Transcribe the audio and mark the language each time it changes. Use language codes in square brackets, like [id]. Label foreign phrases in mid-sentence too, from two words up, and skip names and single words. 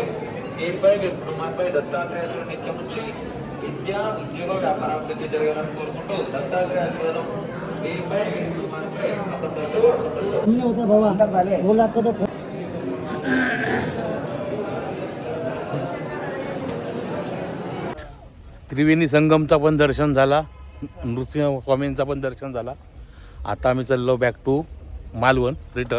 [te] వీరిపై హనుమాన్పై దత్తాత్రేయుడు నిత్యముంచి విద్యా ఉద్యోగ వ్యాపారాభివృద్ధి జరగాలని కోరుకుంటూ దత్తాత్రేయ ఆశీర్వాదం వీరిపై హనుమాన్పై [mr] त्रिवेणी संगमचा पण दर्शन झाला, नृसिंह स्वामींचा पण दर्शन झाला. आता आम्ही चाललो [en] back to [mr] मालवण रिटर्न.